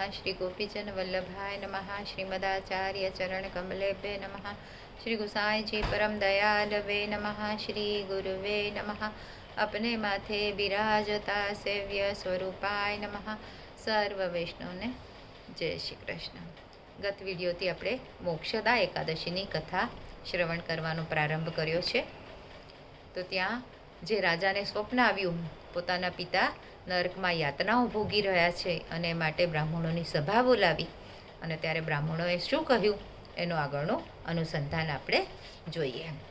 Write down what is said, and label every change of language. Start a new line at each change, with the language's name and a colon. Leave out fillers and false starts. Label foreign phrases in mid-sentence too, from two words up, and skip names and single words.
Sanskrit: श्री गोपीजन वल्लभाय नमः। श्रीमदाचार्य चरण कमलेभ्ये नमः। श्री गुसाई जी परम दयालवे नमः। श्री गुरुवे नमः।
Gujarati: અપને માથે વિરાજતા
Sanskrit: सेव्य स्वरूपाय नमः।
Gujarati: સર્વ વૈષ્ણવને જય શ્રી કૃષ્ણ। ગત વિડિયોથી આપણે મોક્ષદા એકાદશીની કથા શ્રવણ કરવાનો પ્રારંભ કર્યો છે। તો ત્યાં જે રાજાને સ્વપ્ન આવ્યું પોતાના પિતા નરકમાં યાતનાઓ ભોગી રહ્યા છે અને માટે બ્રાહ્મણોની સભા બોલાવી અને ત્યારે બ્રાહ્મણોએ શું કહ્યું એનો આગળનું અનુસંધાન આપણે જોઈએ।